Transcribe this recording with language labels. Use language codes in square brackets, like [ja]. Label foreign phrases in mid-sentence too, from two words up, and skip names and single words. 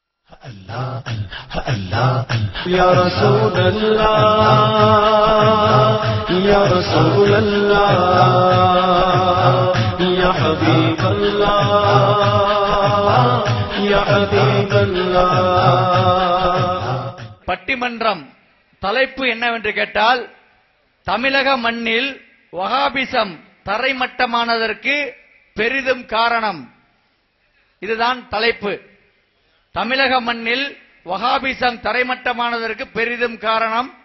[ar] يا رسول الله يا رسول الله يا حبيب الله يا حبيب الله. [ta] பட்டிமன்றம் தலைப்பு என்னவென்று கேட்டால், தமிழக மண்ணில் வஹாபிசம் தரைமட்டமானதற்கு பெரிதும் காரணம். இதுதான் தலைப்பு. தமிழக மண்ணில் வஹாபிசம் தரைமட்டமானதற்கு பெரிதும் காரணம்.